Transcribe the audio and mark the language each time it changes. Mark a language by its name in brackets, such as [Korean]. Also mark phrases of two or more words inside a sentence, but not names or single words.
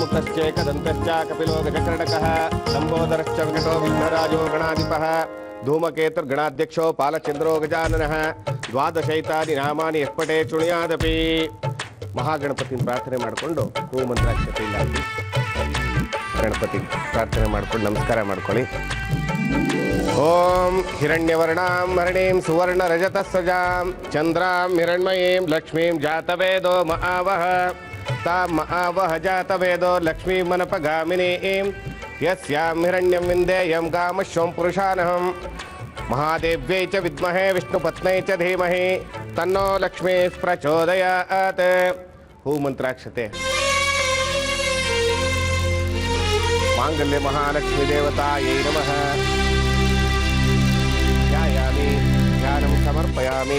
[Sanskrit] च कपिलो गजकर्णकः लम्बोदरश्च विकटो विघ्नराजो गणाधिपः धूमकेतुर्गणाध्यक्षो पालचंद्रो गजाननः द्वादशैतानि नामानि यस्पटे चुणियादपि [Kannada] ಮಹಾಗಣಪತಿನ ಪ್ರಾರ್ಥನೆ ಮಾಡಿಕೊಂಡು ಹೂ ಮಂತ್ರಾಕ್ಷತೆಯಿಂದ ಗಣಪತಿ ಪ್ರಾರ್ಥನೆ ಮಾಡ್ಕೊಂಡು ನಮಸ್ಕಾರ ಮಾಡ್ಕೊಳ್ಳಿ. [Sanskrit] ಓಂ ಹಿರಣ್ಯವರ್ಣಾಂ ಹರಿಣೀಂ ಸುವರ್ಣ ರಜತ ಸಜಾಂ ಚಂದ್ರಾಂ ಹಿರಣ್ಮಯೀಂ ಲಕ್ಷ್ಮೀಂ ಜಾತವೇದೋ ಮಹಾವಹ ತಾಂ ಮಹಾವಹ ಜಾತವೇದೋ ಲಕ್ಷ್ಮೀಂ ಮನಪಗಾಮಿನೀಂ ಯಸ್ಯಾಂ ಹಿರಣ್ಯಂ ವಿಂದೇಯಂ ಕಾಮಶ್ವಂ ಪುರುಷಾನಹಂ महादेव्यै च विद्महे विष्णुपत्न्यै च धीमहि तन्नो लक्ष्मी प्रचोदयात्. [Kannada] ಹೂ ಮಂತ್ರಾಕ್ಷತೆ [Sanskrit] मांगल्य महालक्ष्मी देवतायै नमः. ध्यायामि ध्यानं समर्पयामि.